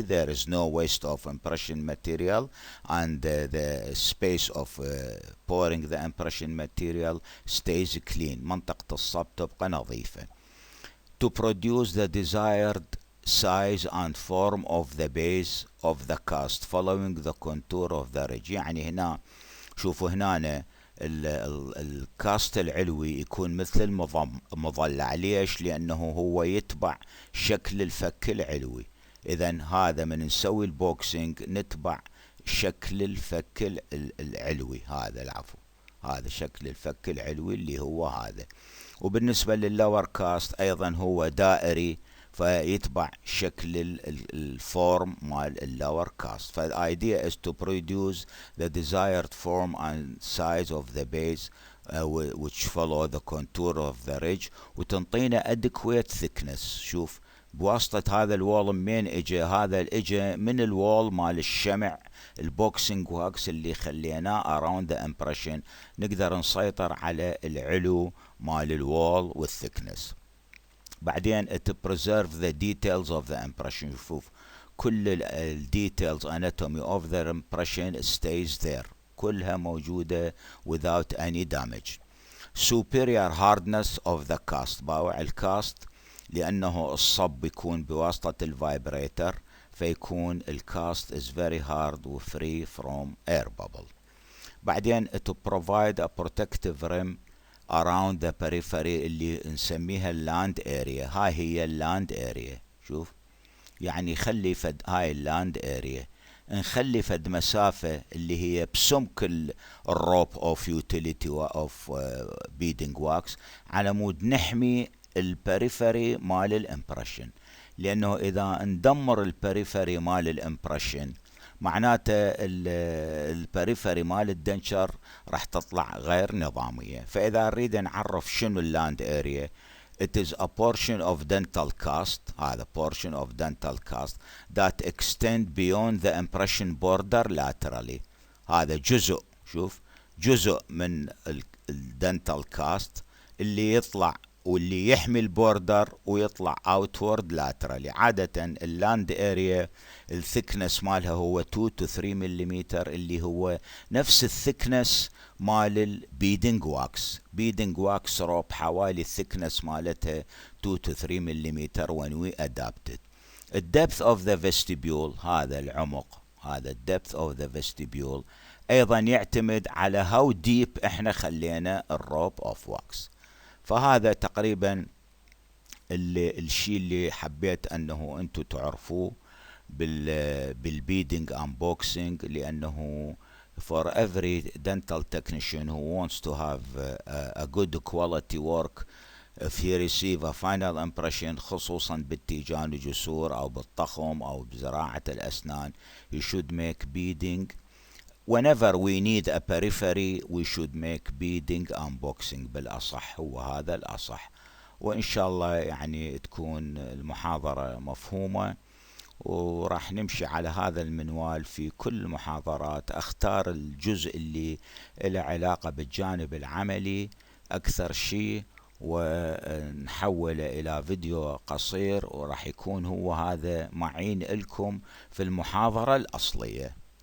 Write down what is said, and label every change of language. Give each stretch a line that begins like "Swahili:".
English: There is no waste of impression material, and the space of pouring the impression material stays clean.
Arabic: منطقة الصب تبقى نظيفة.
English: To produce the desired size and form of the base of the cast following the contour of the ridge.
Arabic: يعني هنا شوفوا هنا الكاست العلوي يكون مثل المضلع. ليش؟ لأنه هو يتبع شكل الفك العلوي. إذا هذا من نسوي البوكسينج نتبع شكل الفك العلوي. هذا العفو، هذا شكل الفك العلوي اللي هو هذا. وبالنسبة لللور كاست أيضا هو دائري، فيتبع شكل الفورم مال اللور كاست.
English: فالidea is to produce the desired form and size of the base which follow the contour of the ridge،
Arabic: وتنطينا
English: adequate thickness.
Arabic: شوف بواسطة هذا الوول منين اجى؟ هذا اجى من الوول مال الشمع البوكسينج واكس اللي خليناه
English: around the impression.
Arabic: نقدر نسيطر على العلو مال الوول والثيكنس. بعدين
English: it preserve the details of the impression.
Arabic: شوف كل ال
English: details anatomy of the impression stays there،
Arabic: كلها موجودة
English: without any damage. superior hardness of the cast.
Arabic: باوع الكاست لأنه الصب يكون بواسطة الفايبريتر، فيكون الكاست
English: is very hard و free from air bubble.
Arabic: بعدين
English: to provide a protective rim around the periphery
Arabic: اللي نسميها اللاند اريا. هاي هي اللاند اريا. شوف يعني خلي فد هاي اللاند اريا، نخلي فد مسافة اللي هي بسمك الروب اوف يوتيليتي اوف بيدنج واكس على مود نحمي البريفري مال الامبريشن. لانه اذا ندمر البريفري مال الامبريشن معناته البريفري مال الدنشر راح تطلع غير نظامية. فإذا نريد نعرف شنو اللاند اريا،
English: it is a portion of dental cast.
Arabic: هذا
English: portion of dental cast that extend beyond the impression border laterally.
Arabic: هذا جزء، شوف جزء من الدنتال كاست اللي يطلع واللي يحمي البوردر ويطلع
English: outward laterally.
Arabic: عادة اللاند اريا الثكنس مالها هو 2 to 3 مليمتر، اللي هو نفس الثكنس مال البيدنج واكس. بيدنج واكس روب حوالي الثكنس مالتها 2 to 3 مليمتر
English: when we adapted.
Arabic: الدبث
English: of the vestibule،
Arabic: هذا العمق، هذا الدبث of the vestibule ايضا يعتمد على
English: how deep
Arabic: احنا خلينا الروب اوف واكس. فهذا تقريبا الشيء اللي حبيت انه انتم تعرفوه بالبيدنج
English: unboxing،
Arabic: لانه
English: for every dental technician who wants to have a good quality work, if he receive a final impression
Arabic: خصوصا بالتيجان الجسور او بالطخم او بزراعة الاسنان،
English: he should make beading. Whenever we need a periphery we should make beading unboxing
Arabic: بالأصح، هو هذا الأصح. وإن شاء الله يعني تكون المحاضرة مفهومة، وراح نمشي على هذا المنوال في كل المحاضرات. أختار الجزء اللي له علاقة بالجانب العملي أكثر شيء، ونحوله إلى فيديو قصير، وراح يكون هو هذا معين لكم في المحاضرة الأصلية.